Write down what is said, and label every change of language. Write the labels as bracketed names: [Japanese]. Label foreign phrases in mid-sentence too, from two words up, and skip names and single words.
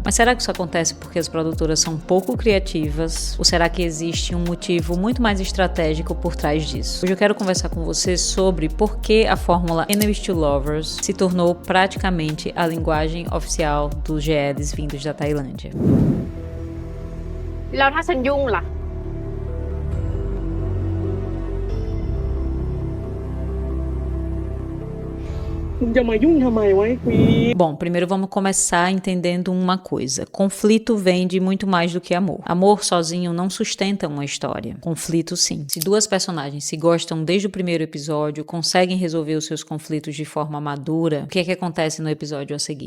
[Portuguese] Mas será que isso acontece porque as produtoras são pouco criativas? Ou será que existe um motivo muito mais estratégico por trás disso? Hoje eu quero conversar com você sobre por que a fórmula [English] Enemies to Lovers [Portuguese] se tornou praticamente a linguagem oficial dos GLs vindos da Tailândia. [Thai] แล้วถ้าฉันยุ่งล่ะ มึงจะมายุ่งทำไมวะไอ้ควีน [Portuguese] Bom, primeiro vamos começar entendendo uma coisa. Conflito vem de muito mais do que amor. Amor sozinho não sustenta uma história. Conflito sim. Se duas personagens se gostam desde o primeiro episódio, conseguem resolver os seus conflitos de forma madura, o que é que acontece no episódio a seguir?